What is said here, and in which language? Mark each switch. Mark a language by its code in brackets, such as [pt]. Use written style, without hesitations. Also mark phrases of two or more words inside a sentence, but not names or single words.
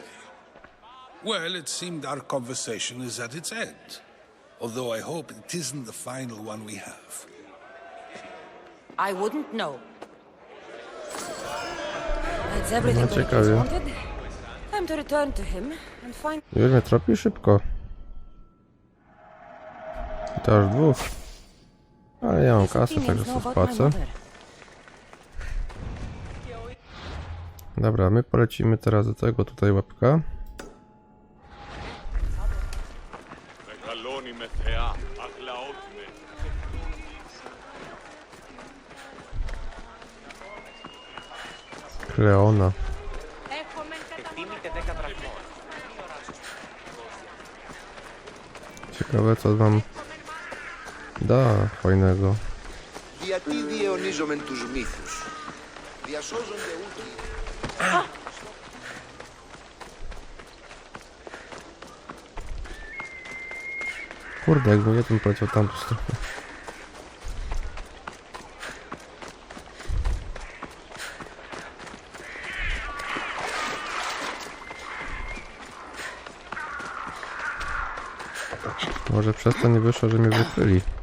[en] Well, it seemed our conversation is at its end. Although I hope it isn't the final one we have. I wouldn't know. That's everything No, Peryklesa [pl] ciekawie. [en] wanted. Time to return to him and find... [pl] Już mnie tropi szybko. I to aż dwóch. Ale ja mam kasę, także sobie wpłacę. Dobra, my polecimy teraz do tego tutaj łapka. Kleona. Ciekawe co wam da fajnego. [el] Γιατί διαιωνίζομεν τους μύθους. Διασώζονται ούτοι. [pl] Kurde, jakbym ja tym poleciał tamtą stronę. Może przez to nie wyszło, że mnie wykryli.